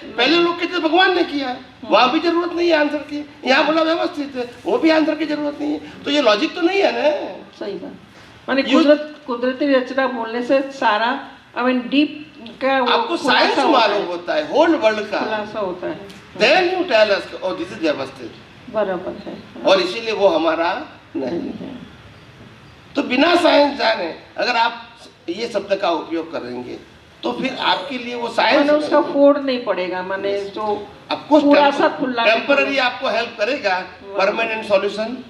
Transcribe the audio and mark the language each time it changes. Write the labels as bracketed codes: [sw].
[hi] पहले लोग कहते भगवान ने किया, वहां भी जरूरत नहीं है आंसर की, यहाँ बोला व्यवस्थित है, वो भी आंसर की जरूरत नहीं है। तो ये लॉजिक तो नहीं है ना। सही बात। माने कुदरती रचना बोलने से सारा, आई मीन डीप का आपको साइंस मालूम होता है, होल वर्ल्ड का खुलासा होता है। [en] Then you tell us, oh this is व्यवस्थित, [hi] बराबर है, और इसीलिए वो हमारा नहीं है। तो बिना साइंस जाने अगर आप ये शब्द का उपयोग करेंगे तो फिर आपके लिए वो साइंस उसका फोड़ नहीं पड़ेगा। माने जो आपको थोड़ा सा खुला टेम्पररी आपको हेल्प करेगा, परमानेंट सॉल्यूशन